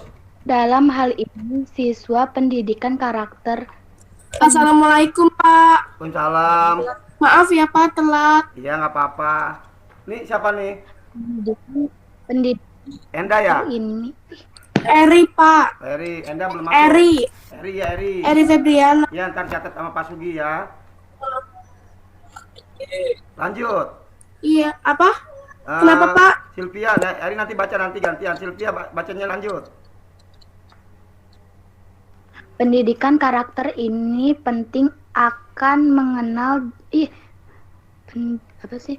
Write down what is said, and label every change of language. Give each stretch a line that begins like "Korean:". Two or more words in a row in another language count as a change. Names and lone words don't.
Indonesian: Dalam hal ini, siswa pendidikan karakter. Assalamualaikum, Pak. Waalaikumsalam. Maaf ya, Pak, telat. Iya, nggak apa-apa. Nih siapa nih? Pendidikan Enda ya? ini Eri, Pak. Eri, Enda belum masuk. Eri. Eri ya, Eri. Eri Febriana. Ya, ntar catat sama Pak Sugi ya. Lanjut. Iya, apa? Kenapa, Pak? Sylvia, Eri nanti baca nanti gantian. Sylvia bacanya lanjut. pendidikan karakter ini penting akan mengenal apa sih?